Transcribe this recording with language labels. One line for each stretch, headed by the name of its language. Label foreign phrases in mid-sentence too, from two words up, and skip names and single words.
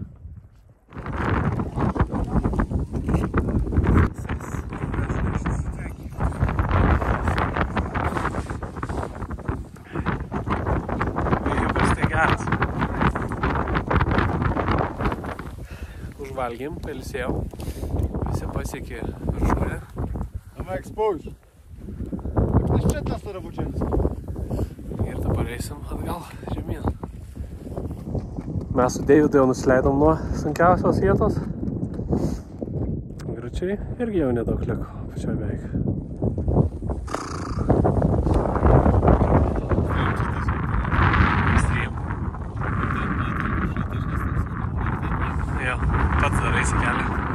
Lithuanian: Vėjukas tai geras. Užvalgėm, pailsėjom. Visi pasiekė viršūnę.
Russian: Давай экспоуж. Что нас туда получается?
Lithuanian: Ir dabar eisim atgal žemyn. Mes su Deividu jau nusileidom nuo sunkiausios vietos. Gručiai irgi jau nedaug liko, pačioj beveik. Jo, pats daraisi kelią.